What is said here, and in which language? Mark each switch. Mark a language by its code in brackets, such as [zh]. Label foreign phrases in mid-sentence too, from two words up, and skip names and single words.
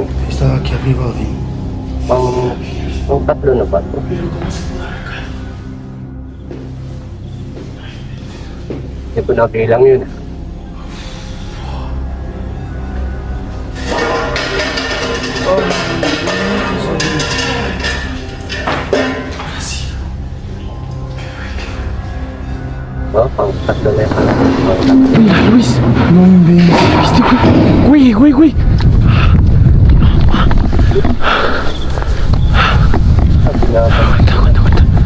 [es] aquí arriba, Odín. [tl] Pang tatlo na ba to? Hindi ko nabilang yun. Oh, pang tatlo na yun. [es] Mira, Luis. No inventes. ¿Viste, güey? Güey. [tl] Sabi na ako. [es] Aguanta.